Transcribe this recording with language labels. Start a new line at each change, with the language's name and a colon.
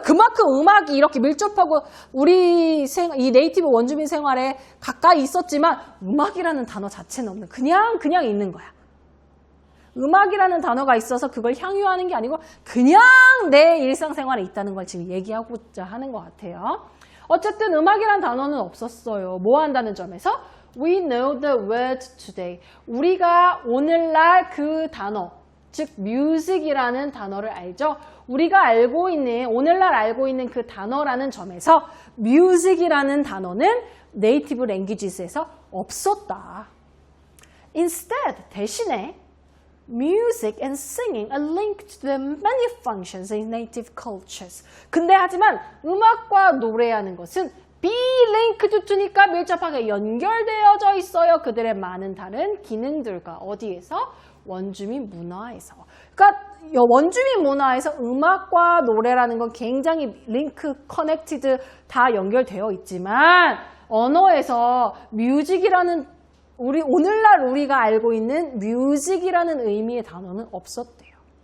Korean: 그만큼 음악이 이렇게 밀접하고 우리 이 네이티브 원주민 생활에 가까이 있었지만 음악이라는 단어 자체는 없는 그냥 있는 거야. 음악이라는 단어가 있어서 그걸 향유하는 게 아니고 그냥 내 일상생활에 있다는 걸 지금 얘기하고자 하는 것 같아요. 어쨌든 음악이라는 단어는 없었어요. 뭐 한다는 점에서
English: We know the word today.
Korean: 우리가 오늘날 그 단어, 즉 music이라는 단어를 알죠. 우리가 알고 있는 오늘날 알고 있는 그 단어라는 점에서 music이라는 단어는 네이티브 랭귀지스에서 없었다.
English: Instead,
Korean: 대신에
English: Music and singing are linked to the many functions in native cultures.
Korean: 근데 하지만 음악과 노래하는 것은
English: be linked to
Korean: 니까 밀접하게 연결되어져 있어요. 그들의 많은 다른 기능들과 어디에서? 원주민 문화에서. 그러니까 원주민 문화에서 음악과 노래라는 건 굉장히 링크, 커넥티드 다 연결되어 있지만 언어에서 뮤직이라는 오늘날 우리가 알고 있는 뮤직이라는 의미의 단어는 없었대요.